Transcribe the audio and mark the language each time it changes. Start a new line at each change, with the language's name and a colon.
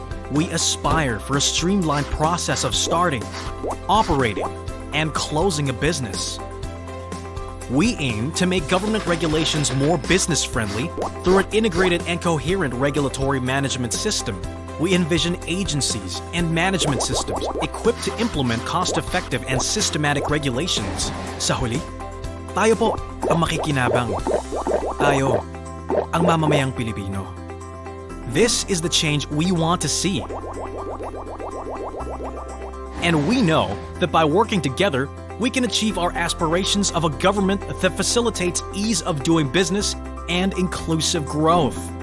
English: We aspire for a streamlined process of starting, operating, and closing a business. We aim to make government regulations more business-friendly through an integrated and coherent regulatory management system. We envision agencies and management systems equipped to implement cost-effective and systematic regulations.
Filipino: Sa huli, tayo po ang makikinabang. Tayo, ang mamamayang Pilipino.
English: This is the change we want to see. And we know that by working together, we can achieve our aspirations of a government that facilitates ease of doing business and inclusive growth.